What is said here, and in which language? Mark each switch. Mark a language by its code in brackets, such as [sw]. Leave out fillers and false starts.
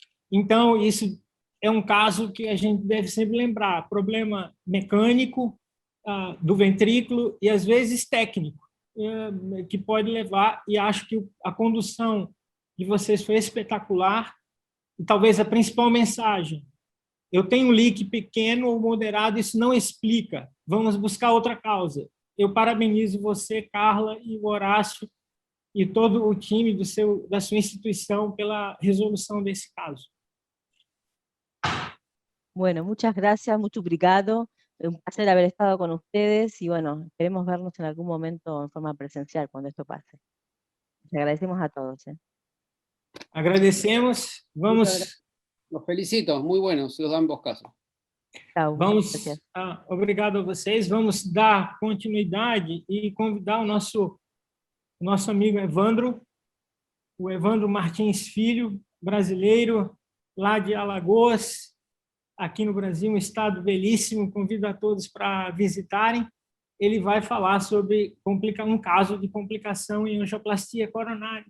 [pt] Então, isso é um caso que a gente deve sempre lembrar, problema mecânico do ventrículo e, às vezes, técnico, que pode levar, e acho que a condução de vocês foi espetacular, e talvez a principal mensagem, eu tenho um leak pequeno ou moderado, isso não explica, vamos buscar outra causa. Eu parabenizo você, Carla, e o Horácio, e todo o time da sua instituição pela resolução desse caso. [es] Bueno, muchas gracias, mucho [pt] obrigado. [es] Un placer haber estado con ustedes y bueno, esperemos vernos en algún momento en forma presencial cuando esto pase. Les agradecemos a todos. [pt] Agradecemos. Vamos. [es] Los felicito, muy buenos los ambos casos. [pt] Vamos, obrigado a vocês. Vamos dar continuidade e convidar o nosso amigo Evandro, o Evandro Martins Filho, brasileiro, lá de Alagoas, aqui no Brasil, um estado belíssimo. Convido a todos para visitarem. Ele vai falar sobre um caso de complicação em angioplastia coronária.